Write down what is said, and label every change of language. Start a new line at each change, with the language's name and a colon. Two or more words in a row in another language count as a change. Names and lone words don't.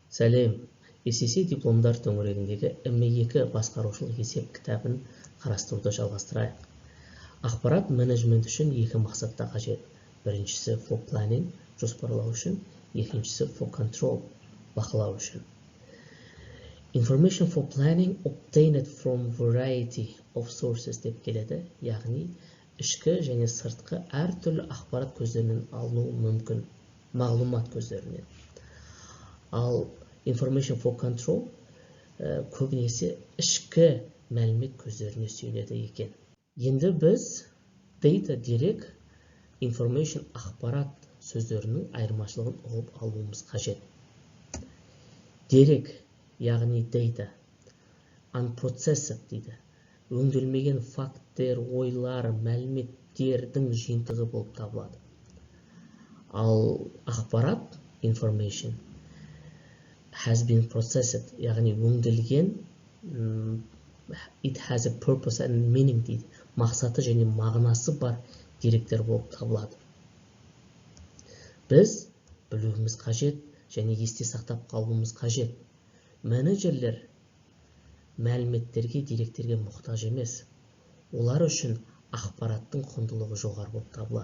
Kazakh: Сәлем, SSC дипломдар төңірегіндегі M2 басқарушылық есеп кітабын қарастыруды жалғастырайық. Ақпарат менеджмент үшін екі мақсатта қажет.
English: Біріншісі for planning,
Kazakh: жоспарлау үшін, екіншісі
English: for control,
Kazakh: бақылау үшін.
English: Information for planning obtained from variety of sources
Kazakh: деп келеді, яғни ішкі және сыртқы әртүрлі ақпарат көздерінен алынуы мүмкін, мағлұмат көздерінен. Ал
English: information for control
Kazakh: көбінесе ішкі мәлімет көздеріне сүйенеді екен. Енді біз data дерек, information ақпарат сөздерінің айырмашылығын ұғып алуымыз қажет. Дерек, яғни
English: data, unprocessed
Kazakh: дейді. Өңделмеген факттер, ойлар, мәліметтердің жиынтығы болып табылады. Ал ақпарат,
English: information, has been processed,
Kazakh: яғни өңделген,
English: it has a purpose and meaning дейді.
Kazakh: Мақсаты және мағынасы бар деректер болып табылады. Біз білуіміз қажет және есте сақтап қалуымыз қажет. Менеджерлер мәліметтерге, деректерге мұқтаж емес. Олар үшін ақпараттың құндылығы жоғары болып табылады.